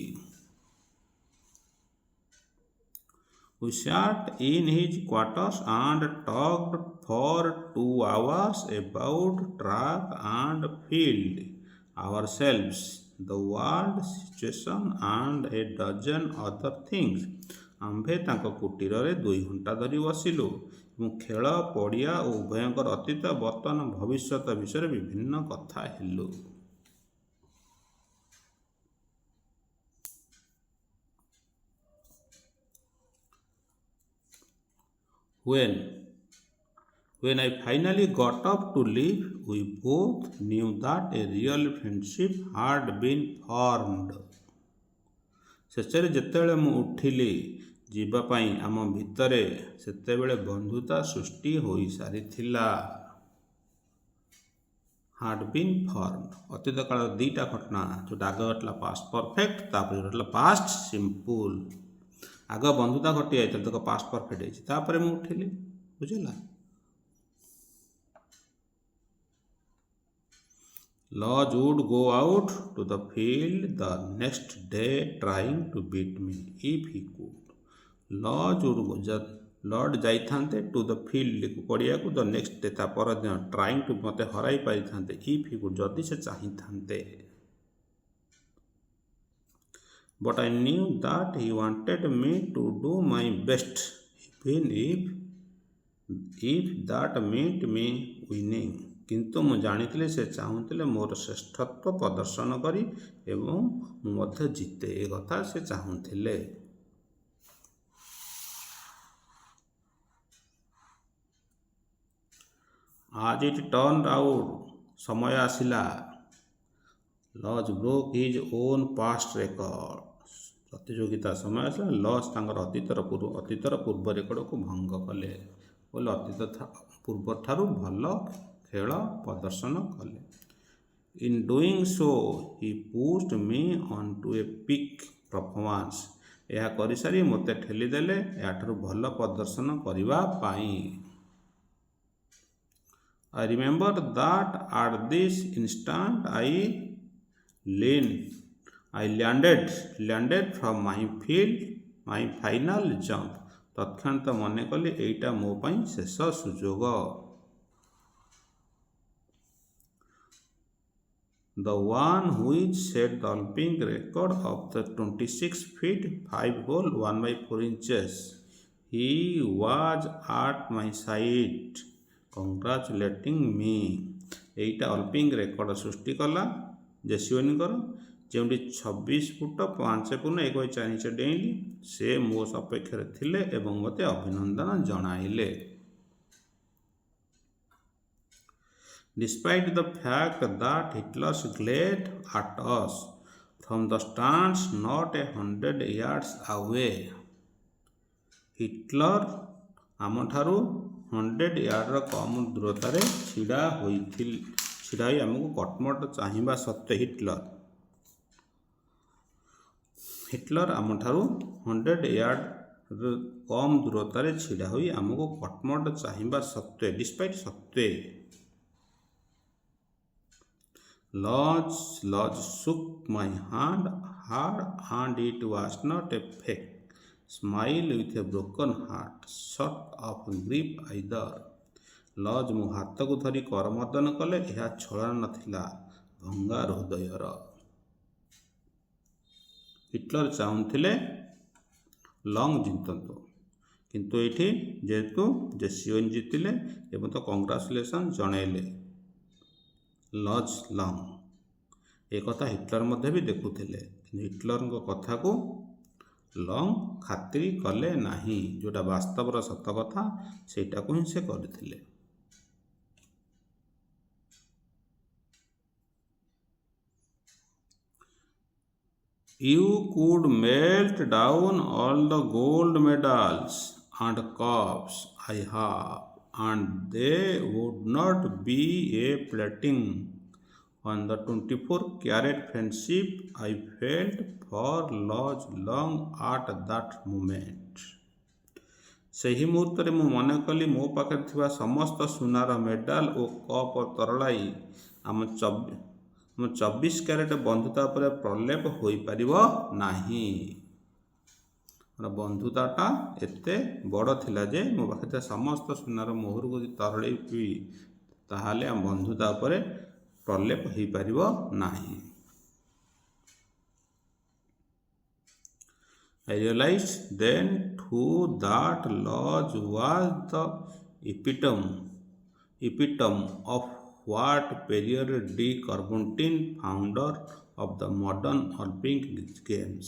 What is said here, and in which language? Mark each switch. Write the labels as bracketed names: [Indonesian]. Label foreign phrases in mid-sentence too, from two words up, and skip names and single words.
[English] We sat in his quarters and talked for 2 hours about track and field, ourselves, the world situation and a dozen other things. [Odia] ଆମ୍ଭେ ତାଙ୍କ କୁଟୀରରେ 2 ଘଣ୍ଟା ଧରି ବସିଲୁ ଏବଂ ଖେଳ ପଡ଼ିଆ ଓ ଉଭୟଙ୍କର ଅତୀତ ବର୍ତ୍ତମାନ ଭବିଷ୍ୟତ ବିଷୟରେ ବିଭିନ୍ନ କଥା ହେଲୁ। [English] When I finally got up to leave, we both knew that a real friendship had been formed. [Odia] ଶେଷରେ ଯେତେବେଳେ ମୁଁ ଉଠିଲି ଯିବା ପାଇଁ ଆମ ଭିତରେ ସେତେବେଳେ ବନ୍ଧୁତା ସୃଷ୍ଟି ହୋଇସାରିଥିଲା। [English] had been formed [Odia] ଅତୀତ କାଳର 2ଟା ଘଟଣା ଯେଉଁଟା ଆଗ ଘଟିଲା [English] past perfect [Odia] ତାପରେ ଘଟିଲା [English] past simple. [Odia] ଆଗ ବନ୍ଧୁତା ଘଟି ଯାଇଥିଲା ତାକୁ [English] past perfect [Odia] ହେଇଛି ତାପରେ ମୁଁ ଉଠିଲି। ବୁଝିଲା? [English] Lodge would go out to the field the next day trying to beat me if he could. [Odia] ଲର୍ଡ ଯାଇଥାନ୍ତେ [English] to the field [Odia] ପଡ଼ିଆକୁ [English] the next day [Odia] ତା ପରଦିନ [English] trying to [Odia] ମୋତେ ହରାଇ ପାରିଥାନ୍ତେ [English] if he could [Odia] ଯଦି ସେ ଚାହିଁଥାନ୍ତେ। [English] But I knew that he wanted me to do my best even if that meant me winning. [Odia] କିନ୍ତୁ ମୁଁ ଜାଣିଥିଲି ସେ ଚାହୁଁଥିଲେ ମୋର ଶ୍ରେଷ୍ଠତ୍ୱ ପ୍ରଦର୍ଶନ କରି ଏବଂ ମୁଁ ମଧ୍ୟ ଜିତେ ଏ କଥା ସେ ଚାହୁଁଥିଲେ। [English] As it turned out [Odia] ସମୟ ଆସିଲା [English] Lodge broke his own past record. [Odia] ପ୍ରତିଯୋଗିତା ସମୟ ଆସିଲା ଲଜ୍ ତାଙ୍କର ଅତୀତର ପୂର୍ବ ରେକର୍ଡ଼କୁ ଭଙ୍ଗ କଲେ ବୋଲେ ଅତୀତ ପୂର୍ବଠାରୁ ଭଲ ଖେଳ ପ୍ରଦର୍ଶନ କଲେ। [English] In doing so, he pushed me onto a peak performance. [Odia] ଏହା କରିସାରି ମୋତେ ଠେଲିଦେଲେ ଏହାଠାରୁ ଭଲ ପ୍ରଦର୍ଶନ କରିବା ପାଇଁ। [English] I remember that at this instant I landed from my final jump. [Odia] ତତ୍କ୍ଷଣାତ ମନେ କଲି ଏଇଟା ମୋ ପାଇଁ ଶେଷ ସୁଯୋଗ। [English] The one which set the Olympic record of the 26 feet 5 hole 1 by 4 inches. He was at my side congratulating me. [Odia] ଏଇଟା ଅଲିମ୍ପିକ୍ ରେକର୍ଡ଼ ସୃଷ୍ଟି କଲା ଜେସିଓନିଙ୍କର, ଯେଉଁଠି 26 ଫୁଟ 5.1 ଇଞ୍ଚ ଡେଇଁଲି। ସେ ମୋ ସପକ୍ଷରେ ଥିଲେ ଏବଂ ମୋତେ ଅଭିନନ୍ଦନ ଜଣାଇଲେ। [English] Despite the fact that Hitler glared at us from the stands not 100 yards away, [Odia] ହିଟଲର ଆମଠାରୁ 100 ୟାର୍ଡ଼ର କମ୍ ଦୂରତାରେ ଛିଡ଼ା ହୋଇ ଆମକୁ କଟମଟ ଚାହିଁବା ସତ୍ତ୍ୱେ ହିଟଲର ଆମଠାରୁ 100 ୟାର୍ଡ଼ର କମ୍ ଦୂରତାରେ ଛିଡ଼ା ହୋଇ ଆମକୁ କଟମଟ ଚାହିଁବା ସତ୍ତ୍ୱେ ସତ୍ତ୍ୱେ [English] Lodge shook my hand hard, and it was not a fake smile with a broken heart sort of grip either. [Odia] ଲଜ୍ ମୋ ହାତକୁ ଧରି କରମର୍ଦ୍ଦନ କଲେ। ଏହା ଛଳନା ନଥିଲା, ଭଙ୍ଗା ହୃଦୟର। ହିଟଲର ଚାହୁଁଥିଲେ ଲଙ୍ଗ ଜିତନ୍ତୁ, କିନ୍ତୁ ଏଇଠି ଯେହେତୁ ଜେସିଓନ୍ ଜିତିଲେ ଏବଂ ତ କଂଗ୍ରାଚୁଲେସନ୍ ଜଣାଇଲେ ଲଜ୍ ଲଙ୍ଗ। ଏକଥା ହିଟଲର ମଧ୍ୟ ବି ଦେଖୁଥିଲେ, କିନ୍ତୁ ହିଟଲରଙ୍କ କଥାକୁ ଲଙ୍ଗ ଖାତିର କଲେ ନାହିଁ। ଯେଉଁଟା ବାସ୍ତବର ସତ କଥା ସେଇଟାକୁ ହିଁ ସେ କରିଥିଲେ। [English] You could melt down all the gold medals and cups I have, and they would not be a plating on the 24-carat friendship I felt for Lodge Long at that moment. [Odia] ସେହି ମୁହୂର୍ତ୍ତରେ ମୁଁ ମନେ କଲି ମୋ ପାଖରେ ଥିବା ସମସ୍ତ ସୁନାର ମେଡାଲ ଓ କପ୍ ତରଳାଇ ଆମ 24 କ୍ୟାରେଟ୍ ବନ୍ଧୁତା ଉପରେ ପ୍ରଲେପ ହୋଇପାରିବ ନାହିଁ। ବନ୍ଧୁତାଟା ଏତେ ବଡ଼ ଥିଲା ଯେ ମୋ ପାଖରେ ଥିବା ସମସ୍ତ ସୁନାର ମୋହରକୁ ଯଦି ତରଳେଇବି ତାହେଲେ ଆମ ବନ୍ଧୁତା ଉପରେ ପ୍ରଲେପ ହୋଇପାରିବ ନାହିଁ। [English] I realized then too that Lodge was the epitome of what Pierre de Coubertin, founder of the modern Olympic Games.